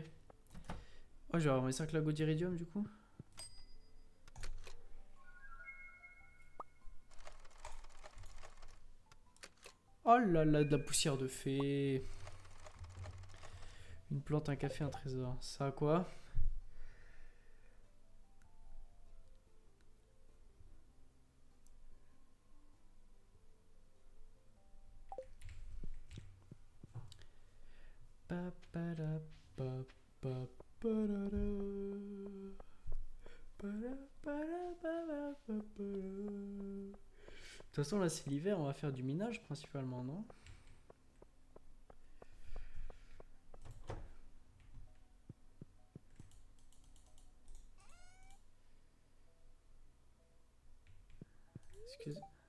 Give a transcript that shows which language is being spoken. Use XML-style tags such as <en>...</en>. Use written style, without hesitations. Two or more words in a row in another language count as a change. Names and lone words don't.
<fr>Oh, je vais avoir mes 5 lagos d'iridium du coup. Oh là là, de la poussière de fée. Une plante, un café, un trésor. Ça a quoi? Pa, pa, da, pa, pa, pa, da, da. Pa, da, pa, da, pa, da, pa, pa, da. De toute façon, là, c'est l'hiver, on va faire du minage principalement, non? Excuse.</fr>